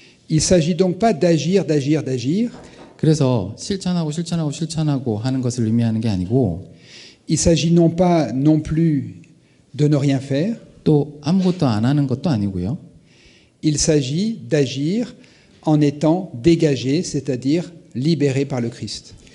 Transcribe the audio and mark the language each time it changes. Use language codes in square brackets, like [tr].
[fr] Il s'agit donc pas d'agir, d'agir, d'agir. [ko] 그래서 실천하고 하는 것을 의미하는 게 아니고 [fr] Il s'agit non pas non plus de ne rien faire. [ko] 또 아무것도 안 하는 것도 아니고요. [fr] Il s'agit d'agir en étant dégagé, c'est-à-dire libéré par le Christ.